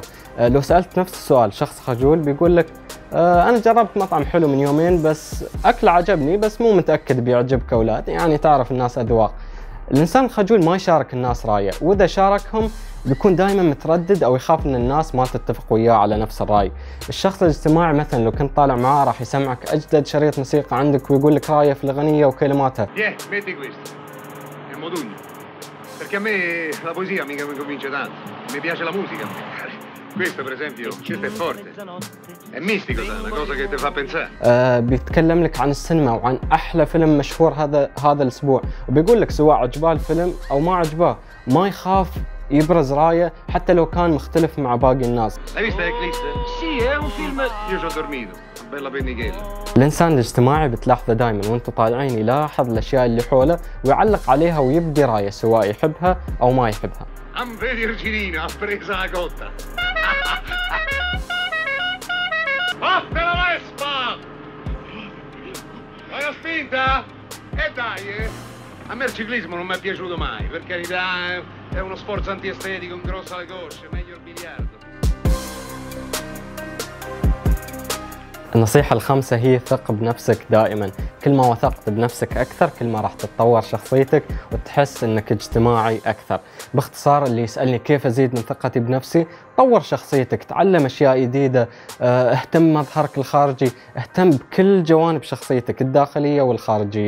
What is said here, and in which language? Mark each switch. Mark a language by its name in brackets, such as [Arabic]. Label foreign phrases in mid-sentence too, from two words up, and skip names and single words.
[Arabic] لو سألت نفس السؤال شخص خجول بيقول لك أنا جربت مطعم حلو من يومين بس أكله عجبني بس مو متأكد بيعجبك أو لا، يعني تعرف الناس أذواق. الإنسان الخجول ما يشارك الناس رأيه، وإذا شاركهم بيكون دائما متردد أو يخاف إن الناس ما تتفق وياه على نفس الرأي. الشخص الاجتماعي مثلا لو كنت طالع معاه راح يسمعك أجدد شريط موسيقى عندك ويقول لك رأيه في الأغنية وكلماتها. [Italian] Metti questo. È modugno. Perché a me la poesia mica mi convince tanto. Mi piace la musica a me. Questo per esempio, questo è forte. È mistico, è una cosa che ti fa pensare. [Arabic] بيتكلم لك عن السينما وعن أحلى فيلم مشهور هذا الأسبوع، وبيقول لك سواء عجباه الفيلم أو ما عجباه، ما يخاف يبرز رايه حتى لو كان مختلف مع باقي الناس. [Italian] L'hai vista Eclipse? Sì, è un film. Io ci ho dormito. Bella pennichella. [Arabic] الإنسان الاجتماعي بتلاحظه دائما وانتم طالعين يلاحظ الأشياء اللي حوله ويعلق عليها ويبدي رايه سواء يحبها أو ما يحبها. [Italian] Am vedi Virginino, ha presa la cotta. Vatte la Vespa! Vai a spinta? E dai, A me il ciclismo non mi è piaciuto mai, per carità, è uno sforzo antiestetico, ingrossa le cosce, meglio il biliardo. [Arabic] النصيحة الخامسة هي ثق بنفسك دائما. كل ما وثقت بنفسك أكثر كل ما راح تتطور شخصيتك وتحس أنك اجتماعي أكثر. باختصار اللي يسألني كيف أزيد من ثقتي بنفسي، طور شخصيتك، تعلم أشياء جديدة، اهتم بمظهرك الخارجي، اهتم بكل جوانب شخصيتك الداخلية والخارجية.